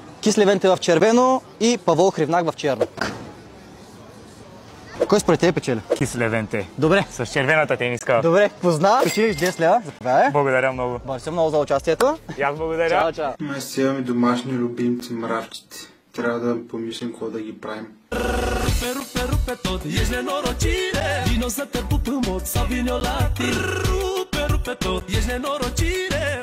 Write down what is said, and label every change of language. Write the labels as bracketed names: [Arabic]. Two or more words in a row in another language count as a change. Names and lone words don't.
[Bulgarian] Кис Левенте в червено и Павол Хривнак в черно. Кой според тебе печели? Кис Левенте. Добре. С червената тениска. Добре, позна. Печелиш 10 лева. Заповядай. Благодаря много. Благодаря много за участието. И аз благодаря. Чао, чао. Ме си имаме домашни любимци, мравчите. Трябва да помислим какво да ги правим. [Romanian] Rupe tot, ești nenorocire. Vino să te pup în mod sau vin eu la tine. Rupe tot, ești nenorocire.